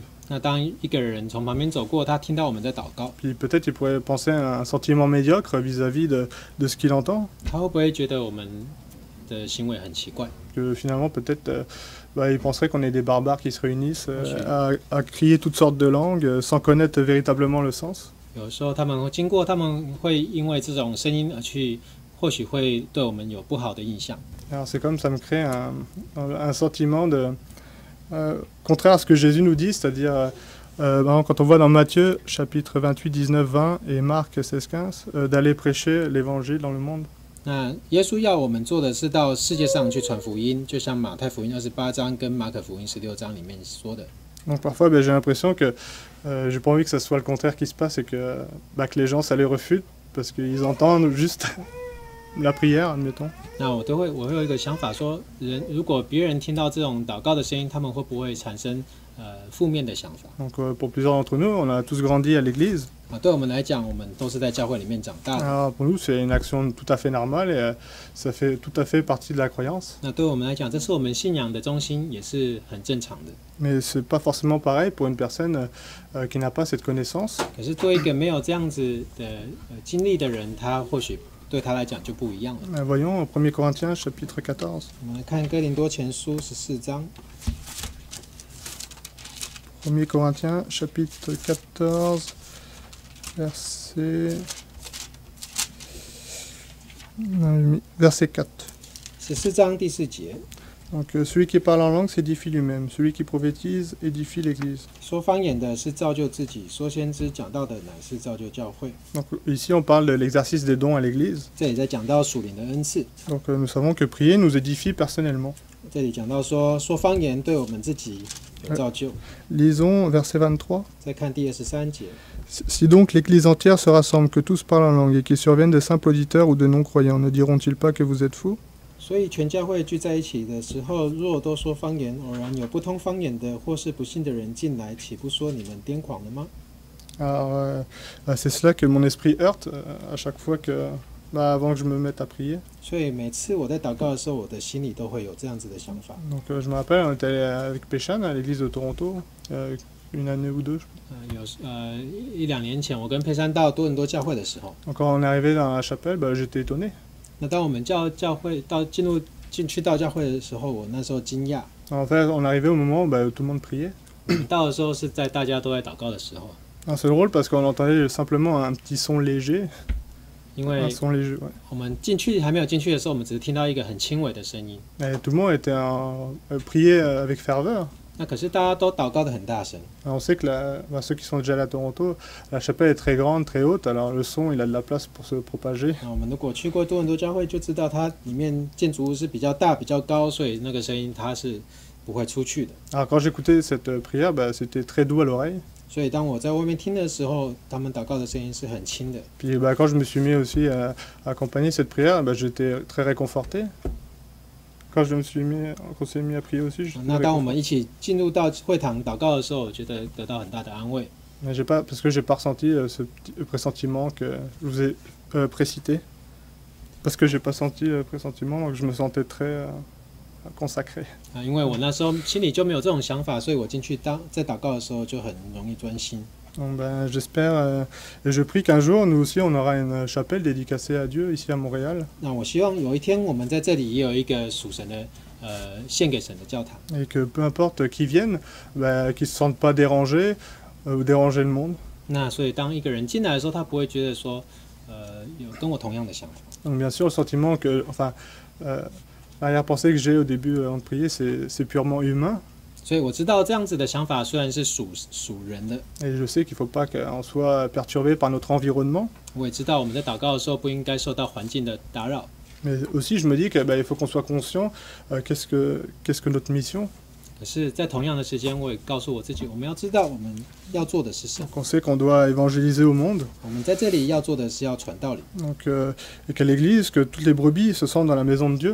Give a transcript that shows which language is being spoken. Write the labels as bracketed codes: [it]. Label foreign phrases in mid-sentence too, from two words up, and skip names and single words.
[zh] 那当一个人从旁边走过，他听到我们在祷告， [fr] Puis peut-être il pourrait penser à un sentiment médiocre vis-à-vis de ce qu'il entend. [zh] 他会不会觉得我们的行为很奇怪？ [fr] Que finalement peut-être il penserait qu'on est des barbares qui se réunissent à crier toutes sortes de langues sans connaître véritablement le sens. [zh] 有时候他们会经过，他们会因为这种声音而去，或许会对我们有不好的印象。 [fr] Alors c'est comme ça me crée un sentiment de contraire à ce que Jésus nous dit, c'est-à-dire quand on voit dans Matthieu chapitre 28, 19, 20 et Marc 16, 15, d'aller prêcher l'évangile dans le monde. [zh] 那耶稣要我们做的是到世界上去传福音，就像马太福音28章跟马可福音16章里面说的。 [fr] Donc parfois j'ai l'impression que j'ai pas envie que ça soit le contraire qui se passe et que les gens ça les refute parce qu'ils entendent juste la prière, admettons. [zh] 那我会有一个想法说，如果别人听到这种祷告的声音，他们会不会产生负面的想法？ [fr] Donc pour plusieurs d'entre nous, on a tous grandi à l'église. [zh] 对我们来讲，我们都是在教会里面长大的。 [fr] Alors pour nous, c'est une action tout à fait normale et ça fait tout à fait partie de la croyance. [zh] 那对我们来讲，这是我们信仰的中心，也是很正常的。 [fr] Mais c'est pas forcément pareil pour une personne qui n'a pas cette connaissance. [zh] 可是对一个没有这样子的经历的人，他或许对他来讲就不一样了。 [fr] Voyons 1 Corinthiens chapitre 14. [zh] 我们来看哥林多前书14章。 [fr] 1 Corinthiens chapitre 14, verset 4. [zh] 14 章第4节。 [fr] Donc celui qui parle en langue s'édifie lui-même, celui qui prophétise édifie l'Église. [zh] 说方言的是造就自己，说先知讲道的乃是造就教会。 [fr] Donc ici on parle de l'exercice des dons à l'Église. [zh] 这里在讲到属灵的恩赐。 [fr] Donc nous savons que prier nous édifie personnellement. [zh] 这里讲到说方言对我们自己有造就。 [fr] Lisons verset 23. [zh] 再看第23节。 [fr] Si donc l'Église entière se rassemble, que tous parlent en langue, et qu'il survienne de simples auditeurs ou de non-croyants, ne diront-ils pas que vous êtes fous? [zh] 所以全教会聚在一起的时候，若都说方言，偶然有不通方言的或是不信的人进来，岂不说你们癫狂了吗？ [fr] Alors c'est cela que mon esprit heurte à chaque fois que avant que je me mette à prier. [zh] 所以每次我在祷告的时候，我的心里都会有这样子的想法。 [fr] Donc je me rappelle, on était allé avec Péchan à l'église de Toronto, une année ou deux. [zh] 一两年前，我跟佩珊到多伦多教会的时候， [fr] Donc quand on est arrivé dans la chapelle, j'étais étonné. [zh] 那当我们教会进去到教会的时候，我那时候惊讶。 [fr] En fait, on est arrivé au moment où tout le monde priait. [zh] 到的时候是在大家都在祷告的时候。 [fr] C'est drôle parce qu'on entendait simplement un petit son léger. [zh] 因为 [fr] Un son léger, ouais. [zh] 我们还没有进去的时候，我们只是听到一个很轻微的声音。 [fr] Et tout le monde était priait avec ferveur. [zh] 那可是大家都祷告得很大声。 [fr] Alors, on sait que ceux qui sont déjà allés à Toronto, la chapelle est très grande, très haute, alors le son il a de la place pour se propager. [zh] 那我们如果去过多伦多教会，就知道它里面建筑物是比较大、比较高，所以那个声音它是不会出去的。 [fr] Alors quand j'écoutais cette prière, c'était très doux à l'oreille. [zh] 所以当我在外面听的时候，他们祷告的声音是很轻的。 [fr] Puis quand je me suis mis aussi à accompagner cette prière, j'étais très réconforté. Quand je me suis mis, qu'on s'est mis à prier aussi, j'étais [zh] 那 [fr] très [zh] 当我们 [fr] réconforté. [zh] 一起进入到会堂祷告的时候，我觉得得到很大的安慰。 [fr] Mais parce que j'ai pas ressenti ce petit pressentiment que je vous ai précité. Parce que j'ai pas senti le pressentiment, donc je me sentais très consacré. [zh] 因为我那时候心里就没有这种想法，所以我进去在祷告的时候就很容易专心。 [fr] Donc, j'espère et je prie qu'un jour, nous aussi, on aura une chapelle dédicacée à Dieu ici à Montréal. [zh] 那我希望有一天我们在这里也有一个属神的献给神的教堂。 [fr] Et que peu importe qui vienne, qu'ils ne se sentent pas dérangés ou déranger le monde. [zh] 那所以当一个人进来的时候，他不会觉得说有跟我同样的想法。 [fr] Donc bien sûr, le sentiment que, l'arrière-pensée que j'ai au début avant de prier, c'est purement humain. [zh] 所以我知道这样子的想法虽然是属人的， [fr] Et je sais qu'il ne faut pas qu'on soit perturbé par notre environnement. [zh] 我也知道我们在祷告的时候不应该受到环境的打扰。 [fr] Mais aussi, je me dis qu'il faut qu'on soit conscient qu'est-ce que notre mission. [zh] 可是，在同样的时间，我也告诉我自己，我们要知道我们要做的是什么。 [fr] Qu'on sait qu'on doit évangéliser au monde. [zh] 我们在这里要做的是要传道理。 [fr] Donc, et qu'à l'église, que toutes les brebis se sentent dans la maison de Dieu.